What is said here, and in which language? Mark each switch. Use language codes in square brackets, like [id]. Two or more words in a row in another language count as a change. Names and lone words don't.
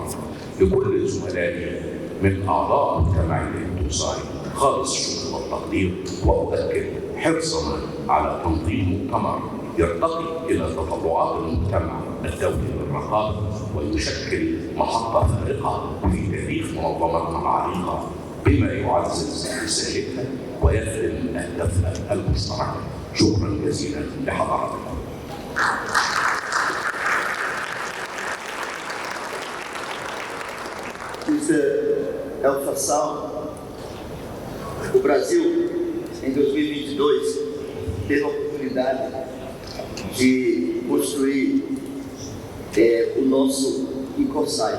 [ar] لكل زملائي من أعضاء مجتمع الإنتوساي خالص الشكر والتقدير، وأؤكد حرصنا على تنظيم مؤتمر يرتقي إلى تطلعات المجتمع الدولي للرقابة ويشكل محطة فارقة في تاريخ منظمتنا العريقة بما يعزز رسالتها ويخدم أهدافها المشتركة. شكرا جزيلا لحضراتكم. [pt] Mr. El Fassal, o Brasil, em 2022, teve a oportunidade de construir o nosso Incosai.